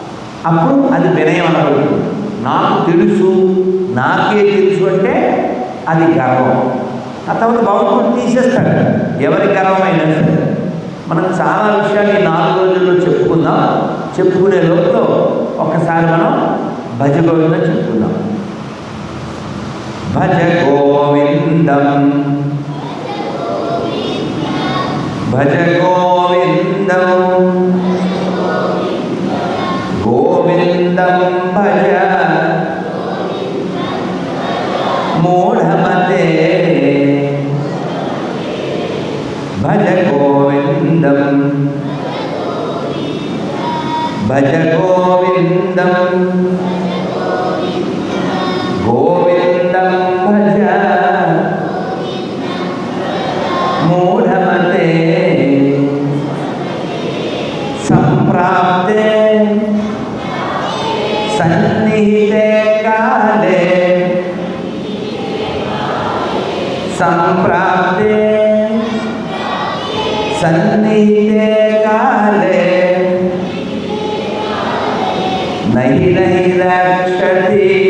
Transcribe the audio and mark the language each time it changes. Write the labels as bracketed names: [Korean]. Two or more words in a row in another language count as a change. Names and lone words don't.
[Telugu] అప్పుడు అది వినయం అనబడుతుంది. నాకు తెలుసు, నాకే తెలుసు అంటే అది గర్వం. ఆ తర్వాత భగవంతుడు తీసేస్తాడు ఎవరి గర్వమైనా సరే. మనం చాలా విషయాలు ఈ 4 రోజుల్లో చెప్పుకుందాం. చెప్పుకునే లోపల ఒకసారి మనం భజ గోవిందం చెప్పుకుందాం. [Sanskrit] భజ గోవిందం భజ గోవిందం గోవిందం భజ మూఢమతే భజ గోవిందం భజ గోవిందం గోవిందం భజ మూఢమతే సంప్రాప్తే సన్నిహితే కాలే సంప్రాప్తే సన్నిహితే కాలే నహి నహి రక్షతి